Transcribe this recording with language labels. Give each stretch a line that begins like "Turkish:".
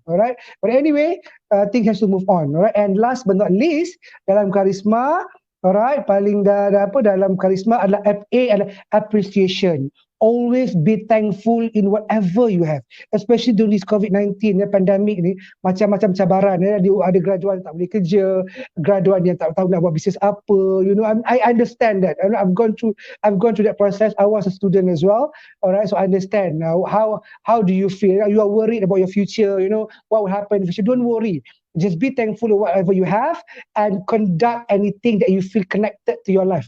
English: Alright, but anyway, things has to move on. Alright, and last but not least,
Malay: dalam karisma,
English: alright,
Malay: paling dalam karisma adalah FA, adalah
English: appreciation. Always be thankful in whatever you have, especially during this COVID-19 pandemic ni,
Malay: macam-macam cabaran. Ada graduan tak boleh kerja, graduan yang tak tahu nak buat bisnes apa.
English: I understand that. I've gone through that process. I was a student as well. Alright, so I understand now how do you feel? You are worried about your future. What will happen in the future? Don't worry. Just be thankful of whatever you have and conduct anything that you feel connected to your life.